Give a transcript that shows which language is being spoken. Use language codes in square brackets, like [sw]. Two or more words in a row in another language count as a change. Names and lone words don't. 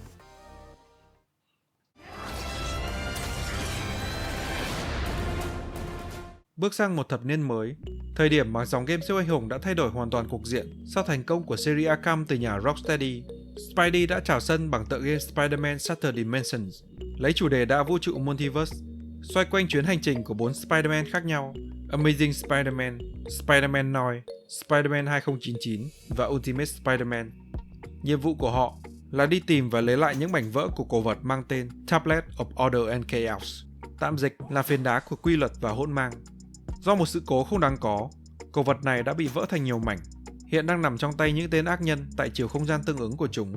[vi] Bước sang một thập niên mới, thời điểm mà dòng game siêu anh hùng đã thay đổi hoàn toàn cục diện sau thành công của series Arkham từ nhà Rocksteady, Spidey đã trào sân bằng tựa game Spider-Man Shattered Dimensions, lấy chủ đề đa vũ trụ Multiverse, xoay quanh chuyến hành trình của 4 Spider-Man khác nhau: Amazing Spider-Man, Spider-Man Noir, Spider-Man 2099 và Ultimate Spider-Man. Nhiệm vụ của họ là đi tìm và lấy lại những mảnh vỡ của cổ vật mang tên Tablet of Order and Chaos, tạm dịch là phiến đá của quy luật và hỗn mang. Do một sự cố không đáng có, cổ vật này đã bị vỡ thành nhiều mảnh, hiện đang nằm trong tay những tên ác nhân tại chiều không gian tương ứng của chúng.